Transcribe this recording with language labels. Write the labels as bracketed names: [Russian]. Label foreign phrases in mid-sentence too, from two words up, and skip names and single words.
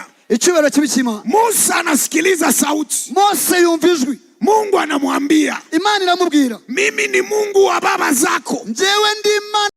[Kinyarwanda] Icyubahiro cy'Imana. [Swahili] Musa anasikiliza sauti. [Kinyarwanda] Mose yumva ijwi. [Swahili] Mungu anamwambia, [Kinyarwanda] Imana iramubwira, [Swahili] mimi ni Mungu wa baba zako. [Kinyarwanda] Njyewe ndi Imana